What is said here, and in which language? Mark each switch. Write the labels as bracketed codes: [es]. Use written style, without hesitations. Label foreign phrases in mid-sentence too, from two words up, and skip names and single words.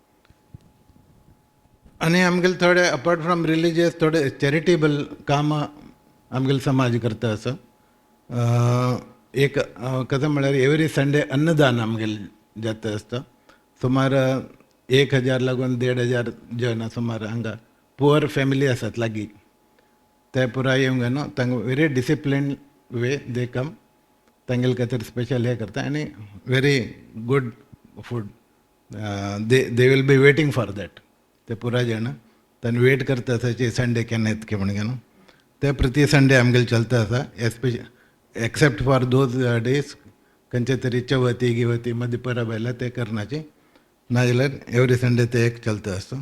[kok] आनी आमगेले थोडे [en] apart from religious [kok] थोडे चॅरिटेबल काम आमगेलो समाज करता आसा. एक कशें म्हळ्यार [en] every Sunday [kok] अन्नदान आमगेलें जाता आसता. सुमार 1000 लागून 1500 जण सुमार हांगा [en] poor family [kok] आसात लागीं, ते पुराय येवंक न्हू. [en] तांकां very discipline way they come, [kok] तांगेले खातीर स्पेशल हे करता आनी [en] very good food. they will be waiting for that. [kok] ते पुराय जाण तांणी वेट करता आसाची संडे केन्ना येतकी म्हणून घेवन. ते प्रति संडे आमगेले चलता आसा. [en] except for those days [kok] खंयचे तरी चवथी गिवती मदीं परब आयल्या ते करनाची, नाजाल्यार [en] every Sunday [kok] ते एक चलता आसता.